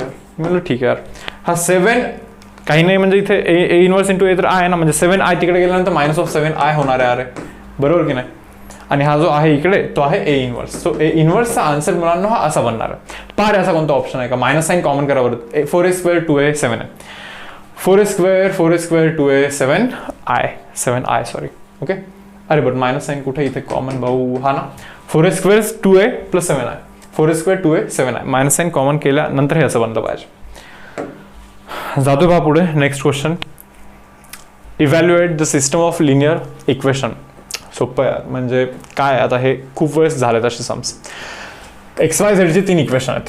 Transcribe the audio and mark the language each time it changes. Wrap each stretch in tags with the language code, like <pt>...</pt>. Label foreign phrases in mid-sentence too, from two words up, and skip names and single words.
<mr>म्हणलं ठीक आहे यार. हा 7 काही नाही, म्हणजे इथे</mr> <en>A inverse into A</en> <mr>तर आहे ना, म्हणजे 7i तिकडे गेल्यानंतर -7i होणार आहे. अरे बरोबर की नाही. आणि हा जो आहे इकडे तो आहे</mr> <en>A inverse. so A inverse-cha answer</en> <mr>मुलांना हा असा बनणार आहे. पहा असा कोणता ऑप्शन आहे का,</mr> <en>minus sign common</en> <mr>करा बरं. 4a² 2a 7 आहे, 4a² 2a 7i सॉरी. ओके, अरे</mr> <en>but minus sign</en> <mr>कुठे इथे कॉमन भाऊ, हा ना, 4a² 2a + 7i, 4a² 2a 7i,</mr> <en>minus sign common</en> <mr>केल्यानंतर हे असं बनलं पाहिजे. जातो पहा पुढे.</mr> <en>next question, evaluate the system of linear equation.</en> <mr>सोपं आहे, म्हणजे काय, आता हे खूप वेळेस झालेत असे सम्स. XYZचे 3 इक्वेशन आहेत.</mr>